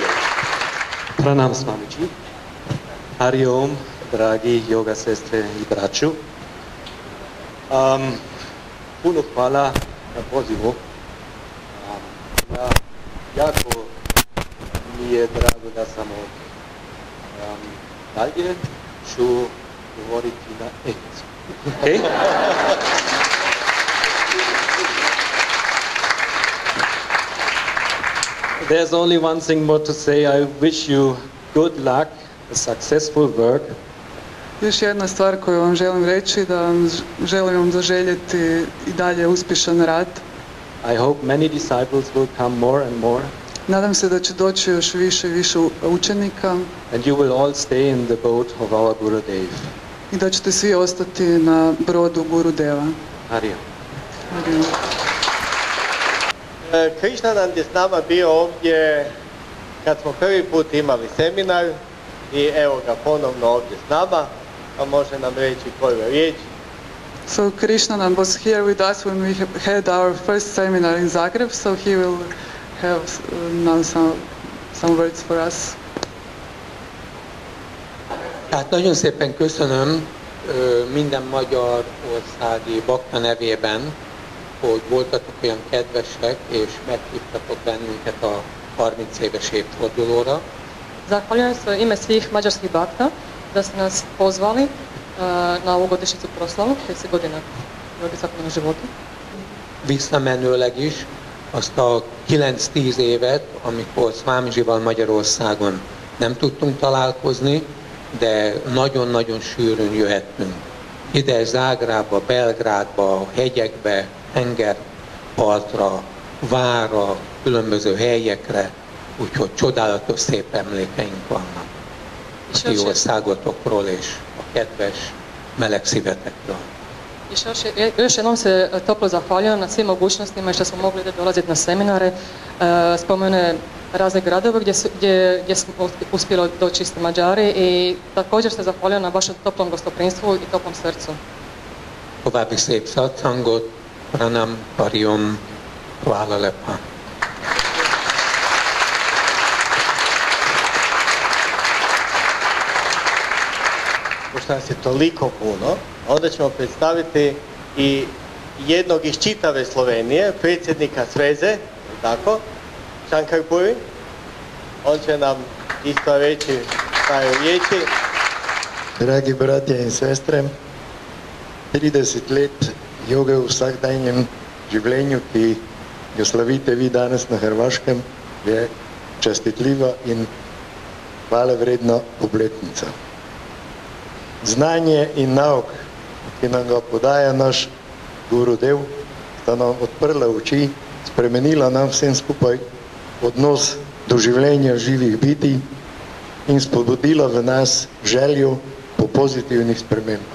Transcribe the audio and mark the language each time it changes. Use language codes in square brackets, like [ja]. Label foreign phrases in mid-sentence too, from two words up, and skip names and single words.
[hi] Pranam Swamiji. Hari Om, [hr] dragi yoga sestre i braću. Puno hvala na pozivu. Jako mi je drago da sam ovdje. Dalje ću govoriti na engleskom. Okay? [en] There's only one thing more to say. I wish you good luck, a successful work. [hr] Još jedna stvar koju vam želim reći, da vam želim vam zaželjeti i dalje uspješan rad. [en] I hope many disciples will come more and more. [hr] Nadam se da će doći još više i više učenika. [en] And you will all stay in the boat of our Gurudev. [hr] I da ćete svi ostati na brodu Gurudeva. [hi] Hari Om. Hari Om. [hr] Krishnanand je s nama bio ovdje kad smo prvi put imali seminar i evo ga ponovno ovdje s nama, pa može nam reći koju riječ. [en] So Krishnanand was here with us when we had our first seminar in Zagreb, so he will have now some words for us. [hu] Tehát nagyon szépen köszönöm minden magyarországi bakta nevében, hogy voltatok olyan kedvesek, és meghívtatok bennünket a 30 éves évfordulóra. [hr] Zahvaljujem se u ime svih mađarskih bakta da ste nas pozvali na ovu godišnjicu proslavu, 30 godina Joge svakodnevnog života. [hu] Visszamenőleg is azt a 9-10 évet, amikor Swamizsival Magyarországon nem tudtunk találkozni, de nagyon-nagyon sűrűn jöhettünk. Ide Zágrába, Belgrádba, hegyekbe, tengerpartra, várra, különböző helyekre, úgyhogy csodálatos szép emlékeink vannak a ti országotokról és a kedves meleg szívetekről. [hr] Još jednom se toplo zahvaljujem na svim mogućnostima što smo mogli dolaziti na seminare, spomene razne gradove gdje smo uspjeli doći isti Mađari i također se zahvaljujem na vašem toplom gostoprinstvu i toplom srcu. [hu] További szép satsangot, [hi] pranam, pariom, [sl] hvala lepa. [hr] Pošto nas je toliko puno, onda ćemo predstaviti i jednog iz čitave Slovenije, predsjednika Sveze, tako, Shankar Puri. On će nam isto reći par riječi. [sl] Dragi bratje in sestre, 30 let joge v vsakdanjem življenju, ki jo slavite vi danes na Hrvaškem, je častitljiva in hvale vredna obletnica. Znanje in nauk, ki nam ga podaja naš Gurudev, sta nam odprla oči, spremenila nam vsem skupaj odnos do življenja živih bitij in spodbudila v nas željo po pozitivnih spremembah.